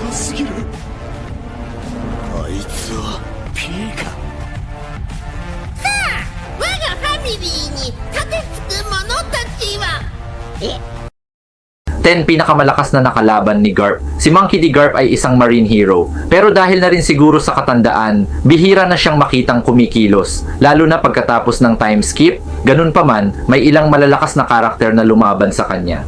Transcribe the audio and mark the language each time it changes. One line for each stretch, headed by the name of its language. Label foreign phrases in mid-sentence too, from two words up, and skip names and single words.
Japanese: すぎる。あいつは P か。我がファミリーに盾つく者たちは
Filipino: 10 pinakamalakas na nakalaban ni Garp. Si Monkey D. Garp ay isang
English: marine hero.
Filipino: Pero dahil na rin siguro sa katandaan, bihira na siyang makitang kumikilos. Lalo na pagkatapos ng
English: time skip.
Filipino: Ganun pa man, may ilang malalakas na karakter na lumaban sa kanya.